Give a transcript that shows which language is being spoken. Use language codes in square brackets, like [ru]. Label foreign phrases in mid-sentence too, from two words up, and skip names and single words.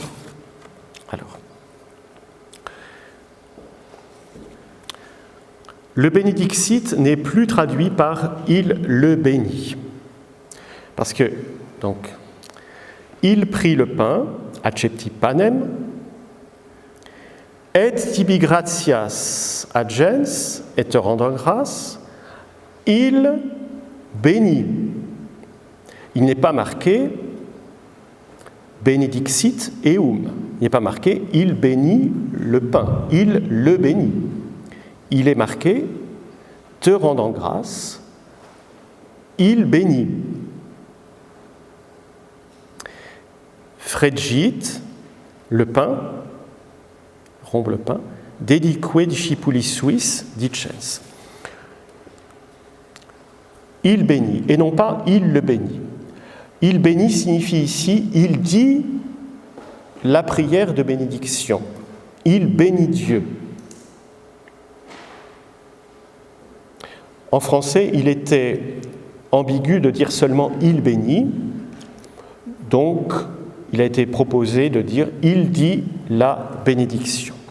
[fr] Alors, le bénédixit n'est plus traduit par « il le bénit ». Parce que, donc, il prit le pain, [la] accepti panem, et tibi gratias agens, [fr] et te rendant grâce, il bénit. Il n'est pas marqué [la] benedixit eum. [fr] Il n'est pas marqué il bénit le pain, il le bénit. Il est marqué te rendant grâce, il bénit. Fregit, le pain, rompt le pain, [la] dedique discipulis suis dicens. [fr] Il bénit, et non pas il le bénit. Il bénit signifie ici, il dit la prière de bénédiction. Il bénit Dieu. En français, il était ambigu de dire seulement « il bénit », donc il a été proposé de dire « il dit la bénédiction ».